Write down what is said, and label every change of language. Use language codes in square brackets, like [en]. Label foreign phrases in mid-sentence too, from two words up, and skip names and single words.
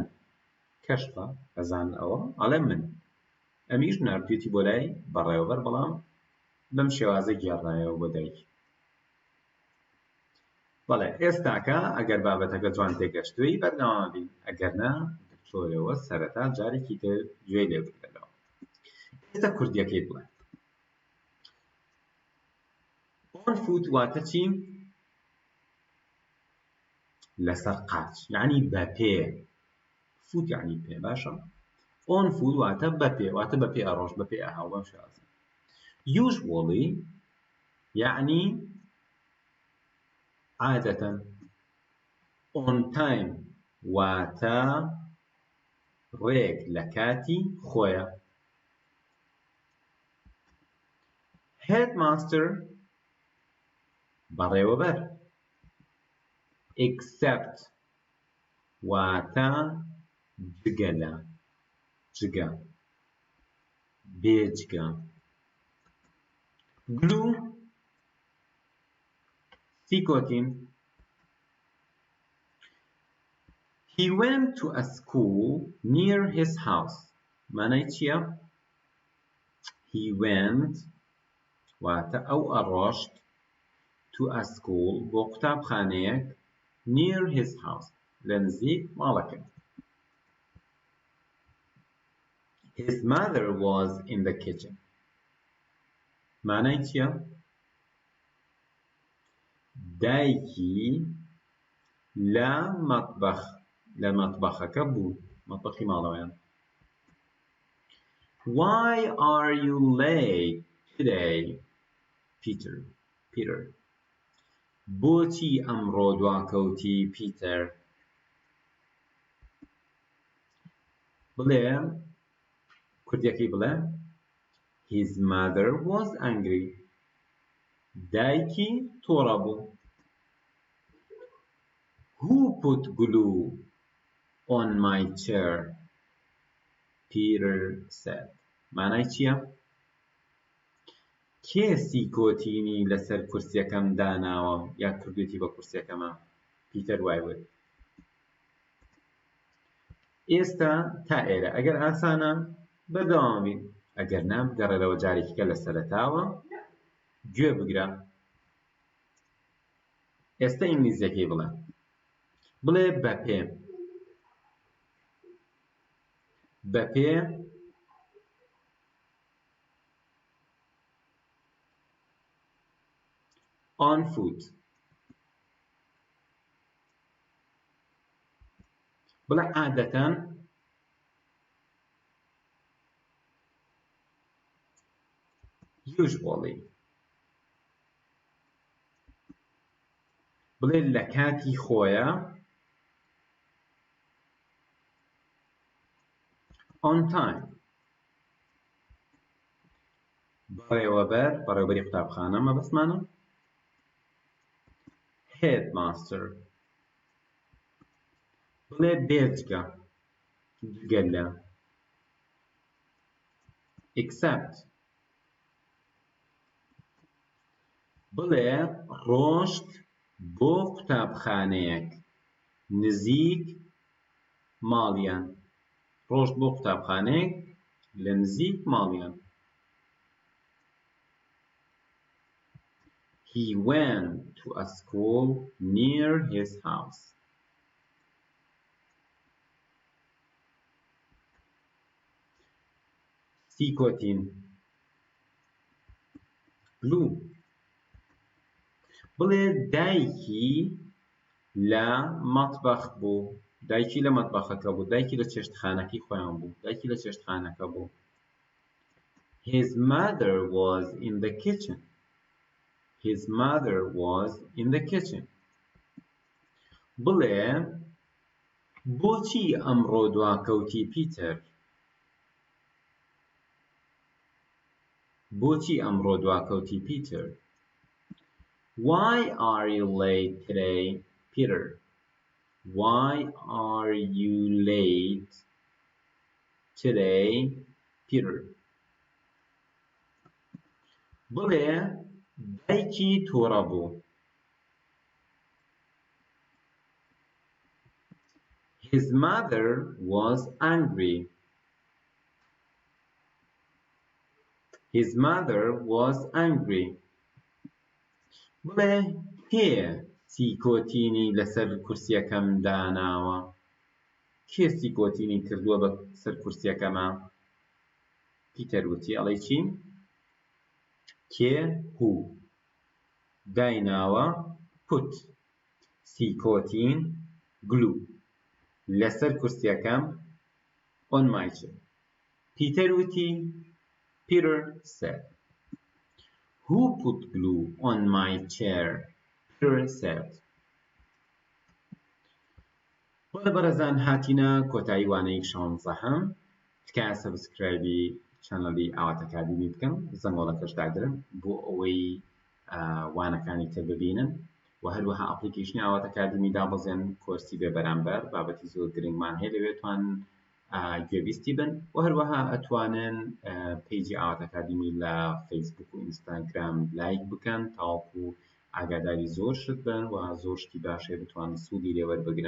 [ckb] کەشفە ئەزان ئەوە ئەڵێ من. ئەمیش ناردوێتی بۆ لای بەڕێوەبەر بەڵام بەم شێوازە گێڕایەوە بۆ دایک. بەڵێ ئێستاکە ئەگەر بابەتەکە جوان تێگەشتووی بەردەوام بین، ئەگەر نا چۆرەوە سەرەتا جارێکی تر گوێی لێ بگرێتەوە. ئێستا کوردیەکەی بڵێ. [en] On foot [ckb] واتە چی؟ لەسەر قاچ یعنی بە پێ. فوت یعنی پێ باشە؟ [en] On foot [ckb] واتە بە پێ واتە بە پێ ئەڕۆژ بە پێ ئەهاو بەم شێوازە. Usually یعنی عادەتەن. [en] On time [ckb] واتە ڕێک لە کاتی خۆیە. Headmaster بەڕێوەبەر. Except واتە جگە لە جگە بێجگە. glue سیکۆتین. [en] He went to a school near his house. [ckb] معنای چییە؟ [en] He went [ckb] واتە ئەو ئەڕۆشت [en] to a school [ckb] بۆ قوتابخانەیەک [en] near his house [ckb] لە نزیک ماڵەکە. [en] His mother was in the kitchen. [ckb] معنای چییە؟ دایکی لە مەتبەخەکە بوو، مەتبەخی ماڵەوەیان. [en] Why are you late today, Peter? [ckb] بۆچی ئەمڕۆ دواکەوتی پیتەر؟ بڵێ کوردیەکەی بڵێ [en] His mother was angry. [ckb] دایکی تۆڕە بوو. [en] Who put glue on my chair? Peter said. [ckb] معنای چییە؟ کێ سیکۆتینی لەسەر کورسیەکەم داناوە یا کردوێتی بە کورسیەکەمە؟ پیتەر وای وت. ئێستا تا ئێرە ئەگەر ئاسانە بەردەوام بین، ئەگەر نا بگەڕێرەوە جارێکیکە لە سەرەتاوە گوێ بگرە. ئێستا ئینگلیزیەکەی بڵێ. بڵێ بەپێ. بەپێ [en] on foot. [ckb] بڵێ عادەتەن usually. بڵێ لە کاتی خۆیە [en] on time. [ckb] بەڕێوەبەری قوتابخانە مەبەستمانە headmaster. بڵێ بێجگە گەلە except. بڵێ ڕۆشت بۆ قوتابخانەیەک نزیک ماڵیان. ڕۆشت بۆ قوتابخانەیەک لە نزیک ماڵیان. [en] He went to a school near his house. [ckb] سیکۆتین glue. بڵێ دایکی لە مەتبەخ بوو. دایکی لە مەتبەخەکە بوو. دایکی لە چێشتخانەکەی خۆیان بوو. دایکی لە چێشتخانەکە بوو. [en] His mother was in the kitchen. His mother was in the kitchen. [ckb] بڵێ بۆچی ئەمڕۆ دواکەوتی پیتەر؟ بۆچی ئەمڕۆ دواکەوتی پیتەر؟ [en] Why are you late today, Peter? Why are you late today, Peter? [ckb] بڵێ دایکی تووڕە بوو. [en] His mother was angry. His mother was angry. [ckb] بڵێ کێ سیکۆتینی لەسەر کورسیەکەم داناوە؟ کێ سیکۆتینی کردووە بە سەر کورسیەکەمە؟ پیتەر وتی ئەڵێ چی؟ کێ هو. دایناوە put. سیکۆتین glue. لەسەر کورسیەکەم [en] on my chair. [ckb] پیتەر وتی [en] Peter said. Who put glue on my chair? Peter said. [ckb] بەڵێ بەڕێزان هاتینە کۆتایی وانەیەک 16 تکایە سەبسکرایبی چەنەڵی ئاوات ئەکادمی بکەن، زەنگۆڵەکەش داگرن بۆ ئەوەی وانەکانی تر ببینن و هەروەها ئەپلیکیشنی ئاوات ئەکادمی دابەزێن کۆرسی بێ بەرامبەر بابەتی زۆر گرنگمان هەیە لەوێتوان گوێویستی بن و هەروەها ئەتوانن پیجی ئاوات ئەکادمی لە فەیسبوک و ئینستاگرام لایک بکەن تاوەکو ئاگاداری زۆر شت بن و زۆر شتی باشێ بتوانن سوودی لێ وەربگرن.